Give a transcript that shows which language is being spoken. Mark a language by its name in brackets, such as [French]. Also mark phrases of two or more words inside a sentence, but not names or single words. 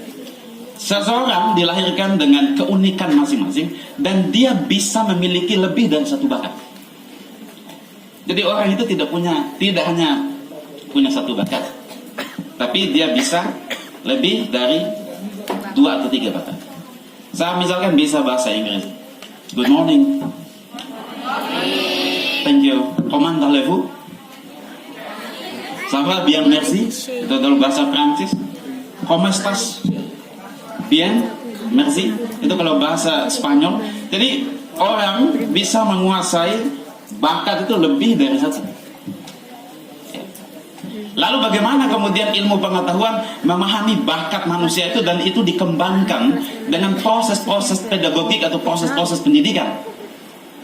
[Indonesian] Seseorang dilahirkan dengan keunikan masing-masing dan dia bisa memiliki lebih dari satu bakat. Jadi orang itu tidak hanya punya satu bakat, tapi dia bisa lebih dari 2 atau 3 bakat. Saya misalkan bisa bahasa Inggris. [English] Good morning. Thank you. [French] Comment allez-vous? Ça va bien, merci. [Indonesian] Itu dalam bahasa Prancis. [Spanish] Comment estás? Bien, merci. [Indonesian] Itu kalau bahasa Spanyol. Jadi orang bisa menguasai bakat itu lebih dari satu. Lalu bagaimana kemudian ilmu pengetahuan memahami bakat manusia itu dan itu dikembangkan dengan proses-proses pedagogik atau proses-proses pendidikan.